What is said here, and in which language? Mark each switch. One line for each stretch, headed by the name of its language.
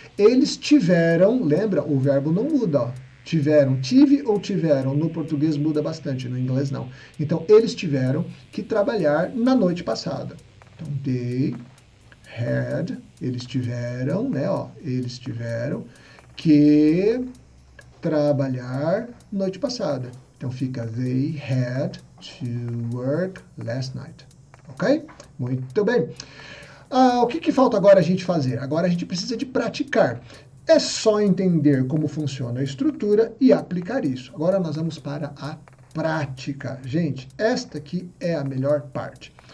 Portuguese: Eles tiveram, lembra? O verbo não muda, ó. Tiveram, tive ou tiveram, no português muda bastante, no inglês não. Então, eles tiveram que trabalhar na noite passada. Então,
English: they had,
Portuguese: eles tiveram, né, ó, eles tiveram que trabalhar noite passada. Então, fica
English: they had to work last night.
Portuguese: Ok? Muito bem. O que falta agora a gente fazer? Agora a gente precisa de praticar. É só entender como funciona a estrutura e aplicar isso. Agora nós vamos para a prática. Gente, esta aqui é a melhor parte.